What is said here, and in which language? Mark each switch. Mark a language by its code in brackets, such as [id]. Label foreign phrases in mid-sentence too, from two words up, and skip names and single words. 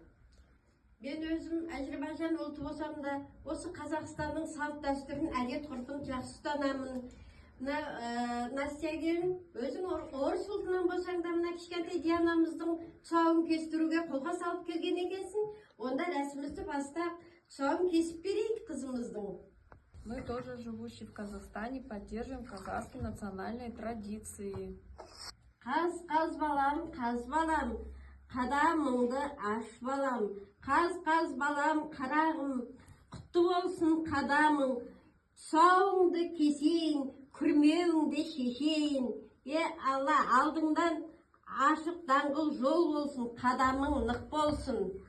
[kk] Мен өзім Әзербайжан ұлты болсам да, осы Қазақстанның салт дәстүрін, әдет ғұрпын жақсы ұстанамын. Настяге өзің орыс ұлтынан болсаң да, мына кішкентай Дианамыздың тұсауын кестіруге қолға салып келген екенсің. Онда рәсімізді бастап, тұсауын кесіп берейік қызымыздың. [ru] Мы тоже, живущие в Казахстане, поддерживаем казахские национальные традиции. [kk] Қаз балам, қадамыңды аш балам. Қаз балам, қарағым, құтты болсын қадамың. Тұсауыңды кесейін, күрмеуіңді шешейін. Алла, алдыңдан ашық даңғыл жол болсын, қадамың нық болсын.